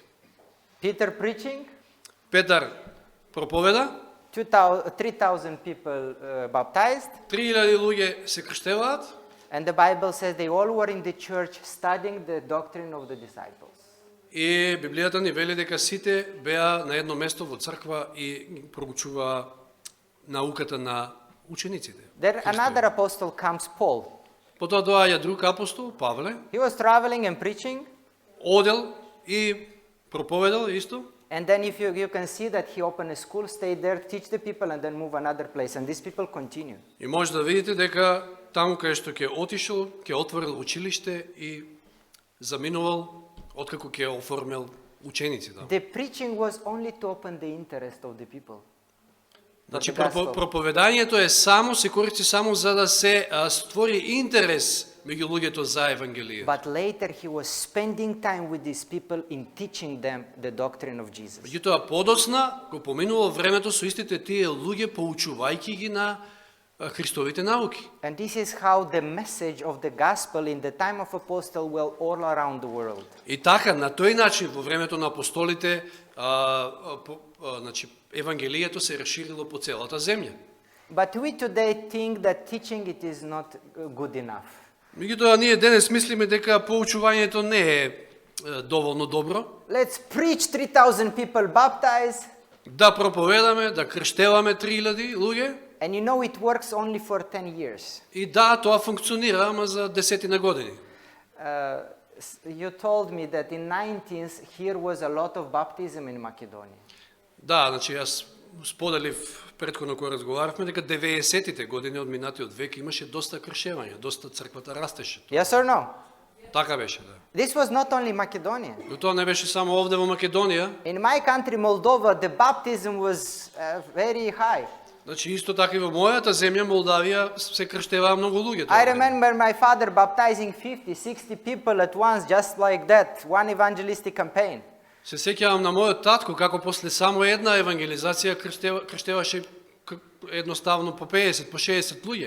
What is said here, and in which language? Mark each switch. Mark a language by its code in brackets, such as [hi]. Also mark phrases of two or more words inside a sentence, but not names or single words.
[en] Peter preaching. [mk] Петар проповеда. [en] 3,000 people baptized. [mk] 3000 луѓе се крштеваат. [en] And the Bible says they all were in the church studying the doctrine of the disciples. [mk] И Библијата ни вели дека сите беа на едно место во црква и проучуваа науката на учениците. [en] Then another apostle comes, Paul. [mk] Потоа доаѓа друг апостол, Павле. [en] He was traveling and preaching. [mk] Одел и проповедал исто. [en] And then if you can see that he opened a school, stayed there, teach the people and then move another place. And these people continue. [mk] И може да видите дека таму кај што ќе отишол, ќе отворил училиште и заминувал, откако ќе оформил ученици таму. [en] The preaching was only to open the interest of the people. [mk] Значи [en] the gospel. [mk] проповедањето е само се користи само за да се створи интерес меѓу луѓето за Евангелие. [en] But later he was spending time with these people in teaching them the doctrine of Jesus. [mk] Меѓутоа подоцна го поминувал времето со истите тие луѓе поучувајќи ги на Христовите науки. [en] And this is how the message of the gospel in the time of apostle were all around the world. [mk] И така на тој начин во времето на апостолите значи Евангелието се расширило по целата земја. [en] But we today think that teaching it is not good enough. [mk] Меѓутоа ние денес мислиме дека поучувањето не е доволно добро. [en] Let's preach 3,000 people baptized. [mk] Да проповедаме, да крштеваме 3000 луѓе. [en] And you know it works only for 10 years. [mk] И да, тоа функционира, ама за 10 години. [en] You told me that in 19th here was a lot of baptism in Macedonia. [mk] Да, значи јас споделив претходно кога разговаравме дека 90-тите години од минатиот век имаше доста кршевања, доста црквата растеше. [en] Yes or no? [mk] Така беше, да. [en] This was not only Macedonia. [mk] Но тоа не беше само овде во Македонија. [en] In my country, Moldova, the baptism was very high. [mk] Значи исто така и во мојата земја Молдавија се крштеваа многу луѓе. [en] I remember my father baptizing 50, 60 people at once, just like that, one evangelistic campaign. [mk] Се сеќавам на мојот татко како после само една евангелизација крштеваше едноставно по 50, по 60 луѓе.